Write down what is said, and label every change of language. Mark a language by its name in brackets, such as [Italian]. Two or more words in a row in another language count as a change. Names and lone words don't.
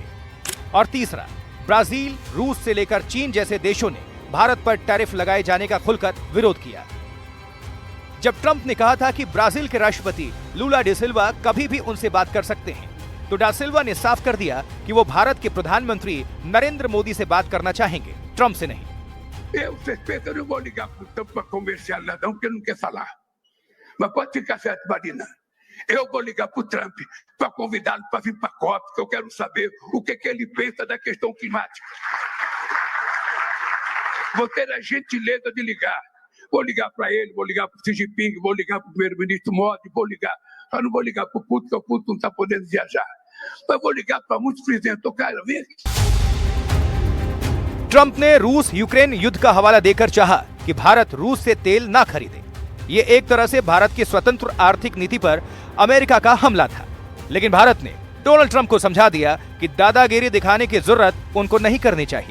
[Hindi] और तीसरा, ब्राजील, रूस से लेकर चीन जैसे देशों ने भारत पर टैरिफ लगाए जाने का खुलकर विरोध किया। जब ट्रंप ने कहा था कि ब्राजील के राष्ट्रपति लूला डे सिल्वा कभी भी उनसे बात कर सकते हैं, तो डा सिल्वा ने साफ कर दिया कि वो भारत के प्रधानमंत्री नरेंद्र मोदी से बात करना चाहेंगे, ट्रंप से नहीं। [Portuguese] Eu respeito, eu não vou ligar pro Trump para conversar nada, porque não quer falar. Mas pode ficar certo, Marina. Eu vou ligar pro Trump para convidá-lo para vir para a COP, porque eu quero saber o que ele pensa da questão climática. Vou ter a gentileza de ligar. Vou ligar para ele, vou ligar para o Xi Jinping, vou ligar para o primeiro-ministro Modi, vou ligar. Eu não vou ligar para o Putin, porque o Putin não está podendo viajar. Mas vou ligar para muitos presidentes. Eu quero ver. [Hindi] ट्रंप ने रूस यूक्रेन युद्ध का हवाला देकर चाहा कि भारत रूस से तेल ना खरीदे। ये एक तरह से भारत की स्वतंत्र आर्थिक नीति पर अमेरिका का हमला था। लेकिन भारत ने डोनाल्ड ट्रंप को समझा दिया कि दादागिरी दिखाने की जरूरत उनको नहीं करनी चाहिए।